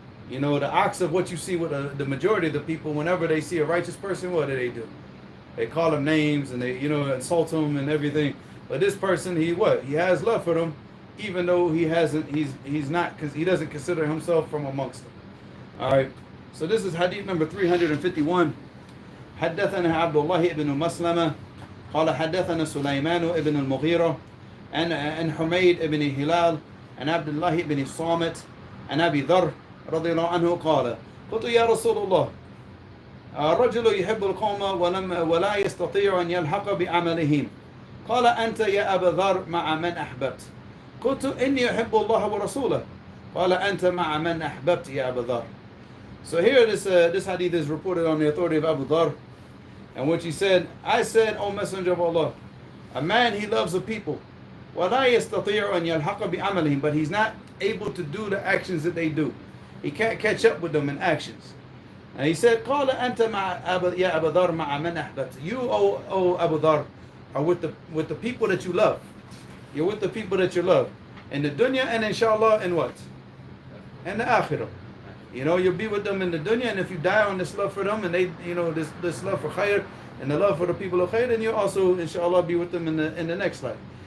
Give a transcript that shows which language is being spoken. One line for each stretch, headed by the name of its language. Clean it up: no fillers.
English: You know, the ox of what you see with the majority of the people, whenever they see a righteous person, what do? They call them names and they, insult them and everything. But this person, he has love for them, even though he's not, because he doesn't consider himself from amongst them. All right. So this is hadith number 351.
Arabic: حدثنا عبد الله بن مسلمة قال حدثنا سليمان بن المغيرة عن حميد بن هلال عن عبد الله بن الصامت عن أبي ذر رضي الله عنه قال قلت يا رسول الله الرجل يحب القوم ولا يستطيع أن يلحق بعملهم قال أنت يا أبا ذر مع من أحببت قلت إني أحب الله ورسوله قال أنت مع من أحببت يا أبا ذر.
English: So here this hadith is reported on the authority of Abu Dhar, and what he said, I said, O Messenger of Allah, a man, he loves the people,
Arabic: وَلَا يَسْتَطِيعُ أَنْ يَلْحَقَ بِعَمَلِهِمْ,
English: but he's not able to do the actions that they do. He can't catch up with them in actions. And he said,
Arabic: قَالَ أَنْتَ يَا أَبَا ذَرْ مَعَ مَنْ أَحْبَبْتَ.
English: You, O Abu Dhar, are with the people that you love. You're with the people that you love. In the dunya and inshallah in what? In the akhirah. You'll be with them in the dunya, and if you die on this love for them, and they, this love for khair, and the love for the people of khair, then you'll also, inshallah, be with them in the next life.